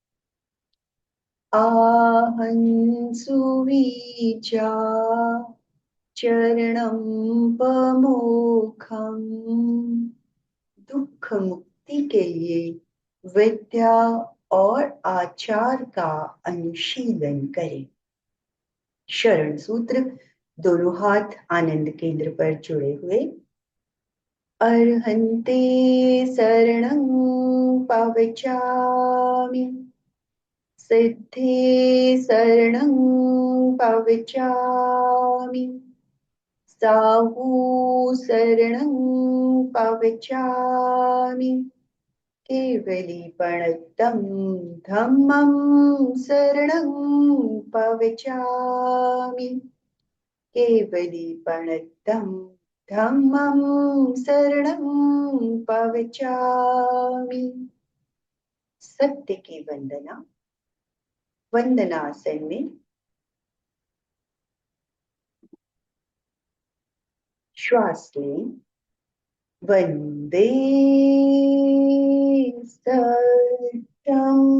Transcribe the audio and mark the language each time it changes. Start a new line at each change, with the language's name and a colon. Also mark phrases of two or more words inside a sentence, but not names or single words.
Prakrit languages: आहं सुविचा चरणम पमोखम।
Hindi: दुख मुक्ति के लिए विद्या और आचार का अनुशीलन करें। शरण सूत्र। दोनों हाथ आनंद केंद्र पर जुड़े हुए।
Prakrit languages: अर्हन्ते शरणं पवचामि। सिद्धे शरणं पवचामि। साहू शरणं पवचामि। केवलीपणतं धम्मं शरणं पवचामि। केवलीपणतं धम्मं शरणं पवचामि।
Hindi: सत्य की वंदना। वंदनासन में श्वास लें।
Sanskrit: वंदे सत्यम।